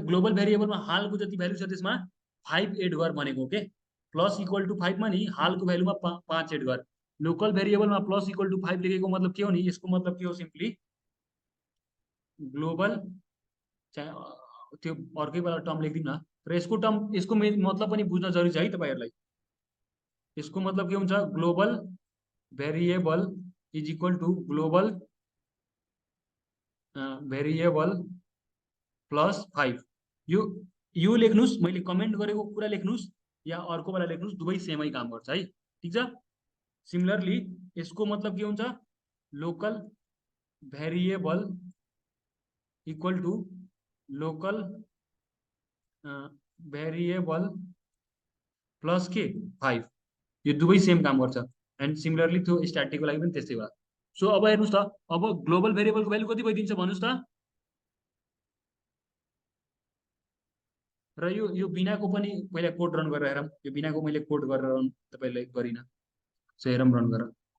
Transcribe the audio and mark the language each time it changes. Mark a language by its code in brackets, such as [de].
[ne] Global भेरिएबलमा हालको जति value छ त्यसमा 5 एड गर भनेको के, प्लस इक्वल टु 5 मा नि हालको भ्यालुमा 5 एड गर। लोकल भेरिएबलमा प्लस इक्वल टु 5 लेखेको मतलब के हो नि? यसको मतलब के हो? सिम्पली ग्लोबल त्यो अर्कै बेला टर्म लेखिदिउँ न, तर यसको टर्म यसको मतलब पनि बुझ्न जरुरी छ है तपाईहरुलाई। यसको मतलब के हुन्छ? [en] Global variable is equal to global variable plus 5। [ne] यो लेख्नुस्, मैले कमेन्ट गरेको कुरा लेख्नुस् या अर्को बेला लेख्नुस्, दुवै सेमै काम गर्छ है, ठीक छ? सिमिलरली यसको मतलब के हुन्छ? [en] Local variable equal to local variable plus के 5। [ne] यो दुवै सेम काम गर्छ। एन्ड सिमिलरली त्यो स्ट्याटिकको लागि पनि त्यस्तै होला। सो अब हेर्नुस् त, अब ग्लोबल भेरिएबलको भ्यालु कति भइदिन्छ भन्नुस् त? र यो बिनाको पनि पहिला कोड रन गरेर हेरौँ। यो बिनाको मैले कोड गरेर रन तपाईलाई गरिन। सो हेरौँ रन गरेर।